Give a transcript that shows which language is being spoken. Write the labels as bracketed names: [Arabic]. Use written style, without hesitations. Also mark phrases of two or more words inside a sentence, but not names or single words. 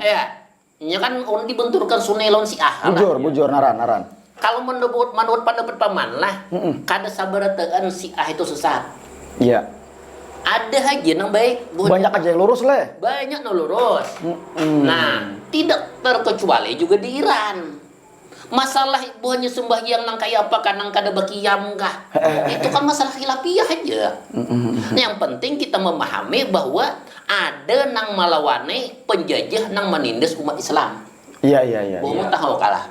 [Indonesian] Ya, ini kan orang dibenturkan Sunni lawan Syiah. [Banjar] Bujur naran. Kalau menurut pendapat paman lah, kada sabarataan Syiah itu sesat. Iya. Ada aja yang baik. Banyak aja yang lurus lah. Banyak yang lurus. [Indonesian] Nah, tidak terkecuali juga di Iran. [Banjar] Masalah buahnya sembahyang nang kayak apa kan nang kada bakiyam kah? Itu kan masalah khilafiyah aja. Yang penting kita memahami bahwa ada nang malawane penjajah nang menindas umat Islam. Iya. Bohong tahu kalah.